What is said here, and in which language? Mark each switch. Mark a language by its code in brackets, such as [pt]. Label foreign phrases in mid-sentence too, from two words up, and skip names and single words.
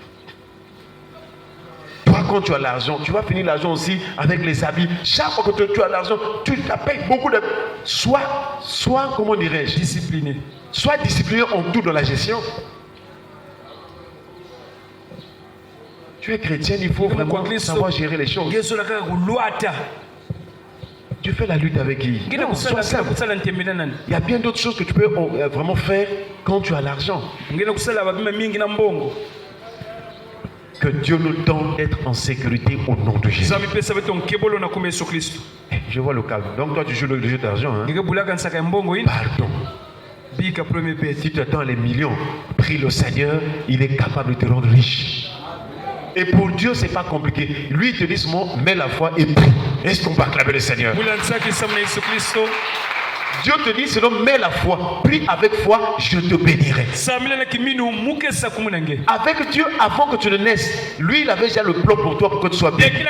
[fr] Toi, quand tu as l'argent, tu vas finir l'argent aussi avec les habits. Chaque fois que tu as l'argent, tu payes beaucoup de... Sois, comment dirais-je, discipliné sois discipliné en tout dans la gestion. Tu es chrétien, il faut vraiment savoir gérer les choses. [kg] ngezola kaka kulwata [fr] Tu fais la lutte avec qui? [kg] ngine [fr] Non, sois simple. [kg] kusala ntembela nani [fr] Il y a bien d'autres choses que tu peux vraiment faire quand tu as l'argent. [kg] ngine kusala babima mingi na mbongo [fr] Que Dieu nous donne d'être en sécurité au nom de Jésus. [kg] nzambe pesa beto nkebolo na kuma yesu kristo [fr] Je vois le calme. Donc toi tu joues le jeu d'argent. Hein? [kg] ngeke bulaka nsaka ya mbongo ina [fr] Pardon. [kg] bika premier peti [fr] Si tu attends les millions, prie le Seigneur, il est capable de te rendre riche. Et pour Dieu, c'est pas compliqué. Lui, il te dit seulement, mets la foi et prie. Est-ce qu'on va acclamer le Seigneur? Dieu te dit seulement, mets la foi. Prie avec foi, je te bénirai. Avec Dieu, avant que tu ne naisses, lui, il avait déjà le plan pour toi pour que tu sois bien.